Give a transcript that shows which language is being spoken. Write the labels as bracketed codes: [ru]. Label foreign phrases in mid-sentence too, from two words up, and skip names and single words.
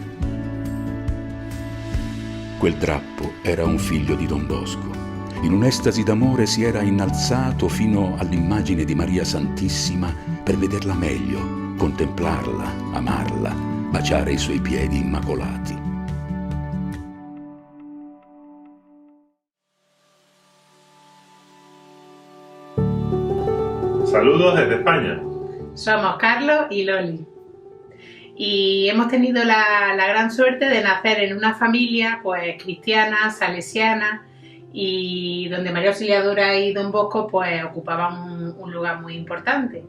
[it] Quel drappo era un figlio di Don Bosco. In un'estasi d'amore si era innalzato fino all'immagine di Maria Santissima per vederla meglio, contemplarla, amarla, baciare i suoi piedi immacolati. [es] Saludos desde España. Somos Carlos y Loli. Y hemos tenido la gran suerte de nacer en una familia pues cristiana, salesiana, y donde María Auxiliadora y Don Bosco pues ocupaban un lugar muy importante.